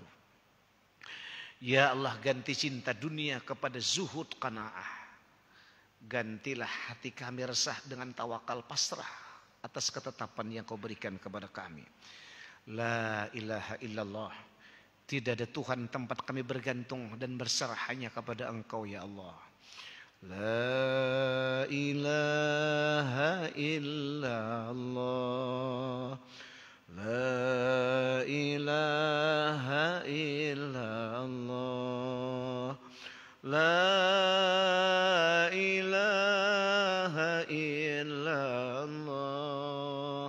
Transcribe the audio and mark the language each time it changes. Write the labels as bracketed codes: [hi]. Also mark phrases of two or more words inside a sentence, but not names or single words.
[id] Ya Allah, ganti cinta dunia kepada zuhud qanaah. Gantilah hati kami resah dengan tawakal pasrah atas ketetapan yang kau berikan kepada kami. [ar] لا إله إلا الله. [id] Tidak ada Tuhan tempat kami bergantung dan berserah hanya kepada Engkau ya Allah. [ar] لا إله إلا الله. لا إله إلا الله. لا إله إلا الله.